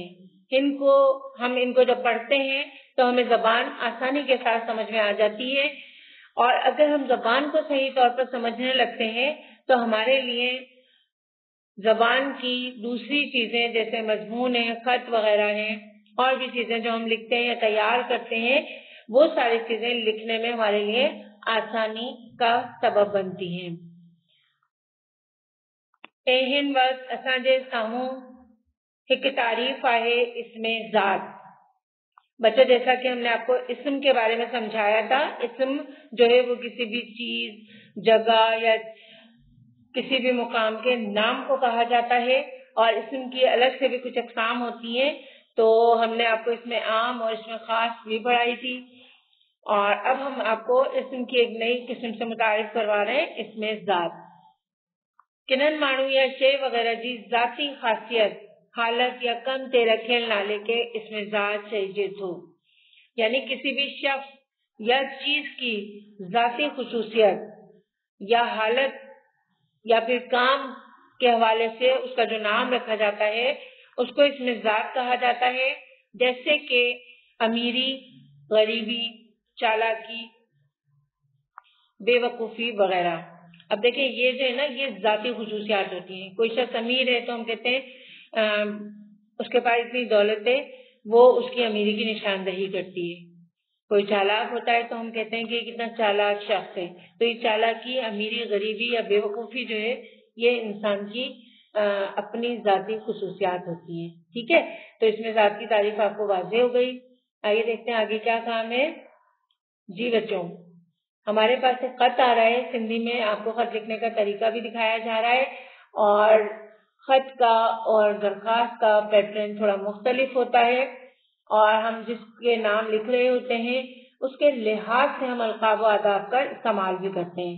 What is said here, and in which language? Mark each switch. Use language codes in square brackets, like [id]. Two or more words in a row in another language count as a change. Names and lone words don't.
[ur] ان کو جب پڑھتے ہیں تو ہمیں زبان آسانی کے ساتھ سمجھ میں آ جاتی ہے، اور اگر ہم زبان کو صحیح طور پر سمجھنے لگتے ہیں تو ہمارے لیے زبان کی دوسری چیزیں جیسے مضمون ہے، خط وغیرہ ہے، اور بھی چیزیں جو ہم لکھتے ہیں یا تیار کرتے ہیں، وہ ساری چیزیں لکھنے میں ہمارے لیے آسانی کا سبب بنتی ہیں. [sd] हिन वक्त असांजे सामूं एक तारीफ है इसमें जात। [ur] بچوں، جیسا کہ ہم نے آپ کو اسم کے بارے میں سمجھایا تھا، اسم جو ہے وہ کسی بھی چیز، جگہ یا کسی بھی مقام کے نام کو کہا جاتا ہے، اور اسم کی الگ سے بھی کچھ اقسام ہوتی ہیں. تو ہم نے آپ کو اسمِ عام اور اسمِ خاص بھی پڑھائی تھی، اور اب ہم آپ کو اسم کی ایک نئی قسم سے متعارف کروا رہے ہیں، اسمِ ذات. [sd] किन्हनि माण्हू या शइ वग़ैरह जी ज़ाती ख़ासियत, हालत या कम ते रखियल नाले के इसमें जात चइजे थो। [ur] یعنی کسی بھی شخص یا چیز کی ذاتی خصوصیت یا حالت یا پھر کام کے حوالے سے اس کا جو نام رکھا جاتا ہے اس کو اسمِ ذات کہا جاتا ہے. جیسے کہ امیری، غریبی، چالاکی، بیوقوفی وغیرہ. اب دیکھیے، یہ جو ہے نا، یہ ذاتی خصوصیات ہوتی ہیں. کوئی شخص امیر ہے تو ہم کہتے ہیں اس کے پاس اتنی دولت ہے، وہ اس کی امیری کی نشاندہی کرتی ہے. کوئی چالاک ہوتا ہے تو ہم کہتے ہیں کہ کتنا چالاک شخص ہے. تو یہ چالاکی، امیری، غریبی یا بیوقوفی جو ہے، یہ انسان کی اپنی ذاتی خصوصیات ہوتی ہیں. ٹھیک ہے, تو اس میں ذات کی تعریف آپ کو واضح ہو گئی. آئیے دیکھتے ہیں آگے کیا کام ہے. جی بچوں, ہمارے پاس ایک خط آ رہا ہے سندھی میں. آپ کو خط لکھنے کا طریقہ بھی دکھایا جا رہا ہے, اور خط کا اور درخواست کا پیٹرن تھوڑا مختلف ہوتا ہے, اور ہم جس کے نام لکھ رہے ہوتے ہیں اس کے لحاظ سے ہم القاب و آداب کا استعمال بھی کرتے ہیں.